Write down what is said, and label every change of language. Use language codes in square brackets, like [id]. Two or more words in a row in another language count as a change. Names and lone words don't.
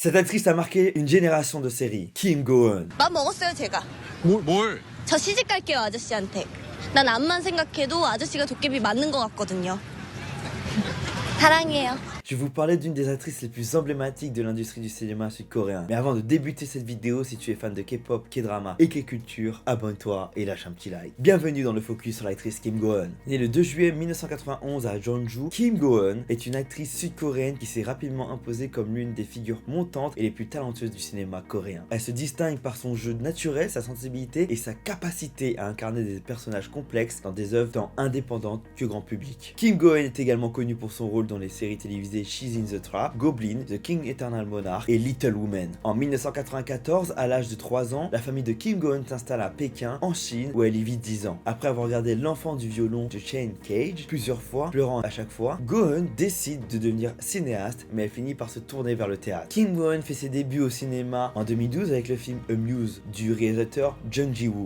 [fr] Cette actrice a marqué une génération de séries. Kim Go-eun. [ko] 맘 먹었어요, 제가. 뭘? 저 시집 갈게요, 아저씨한테. 난 앞만 생각해도 아저씨가 도깨비 맞는 것 같거든요. 사랑해요. [fr] Je vais vous parler d'une des actrices les plus emblématiques de l'industrie du cinéma sud-coréen. Mais avant de débuter cette vidéo, si tu es fan de K-pop, K-drama et K-culture, abonne-toi et lâche un petit like. Bienvenue dans le focus sur l'actrice Kim Go-eun. Née le 2 juillet 1991 à Jeonju, Kim Go-eun est une actrice sud-coréenne qui s'est rapidement imposée comme l'une des figures montantes et les plus talentueuses du cinéma coréen. Elle se distingue par son jeu naturel, sa sensibilité et sa capacité à incarner des personnages complexes dans des œuvres tant indépendantes que grand public. Kim Go-eun est également connue pour son rôle dans les séries télévisées She's in the Trap, Goblin, The King Eternal Monarch et Little Women. En 1994, à l'âge de 3 ans, la famille de Kim Go-eun s'installe à Pékin, en Chine, où elle y vit 10 ans. Après avoir regardé L'enfant du violon de Shane Cage plusieurs fois, pleurant à chaque fois, Go-eun décide de devenir cinéaste, mais elle finit par se tourner vers le théâtre. Kim Go-eun fait ses débuts au cinéma en 2012 avec le film Amuse du réalisateur Jung Ji-woo.